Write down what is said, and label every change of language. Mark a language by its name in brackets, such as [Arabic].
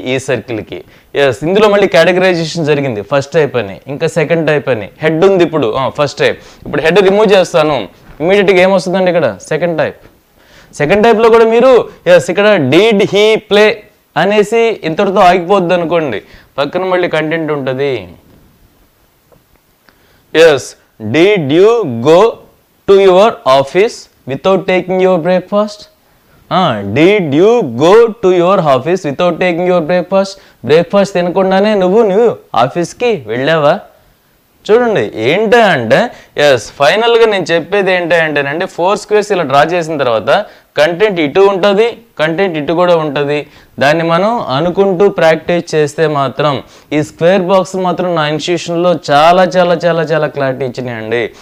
[Telugu] ఈ సర్కిల్కి. ఎస్, ఇందులో మళ్ళీ కేటగరైజేషన్ జరిగింది. ఫస్ట్ టైప్ అని, ఇంకా సెకండ్ టైప్ అని. హెడ్ ఉంది ఇప్పుడు, ఫస్ట్ టైప్. ఇప్పుడు హెడ్ రిమూవ్ చేస్తాను, ఇమీడియట్గా ఏమొస్తుందండి ఇక్కడ? Second type. సెకండ్ టైప్లో కూడా మీరు ఎస్ ఇక్కడ [English] did he play [Telugu] అనేసి ఇంతటితో ఆగిపోద్ది అనుకోండి, పక్కన మళ్ళీ కంటెంట్ ఉంటుంది. [English] Yes, did you go to your office without taking your breakfast? Did you go to your office without taking your breakfast? [Telugu] Breakfast తినకుండానే నువ్వు ఆఫీస్కి వెళ్ళావా? చూడండి ఏంటంటే ఎస్ ఫైనల్గా నేను చెప్పేది ఏంటంటేనండి, 4 స్క్వేర్స్ ఇలా డ్రా చేసిన తర్వాత కంటెంట్ ఇటు ఉంటుంది, కంటెంట్ ఇటు కూడా ఉంటుంది. దాన్ని మనం అనుకుంటూ ప్రాక్టీస్ చేస్తే మాత్రం ఈ స్క్వేర్ బాక్స్ మాత్రం నా ఇన్స్టిట్యూషన్లో చాలా చాలా చాలా చాలా క్లారిటీ ఇచ్చినాయండి.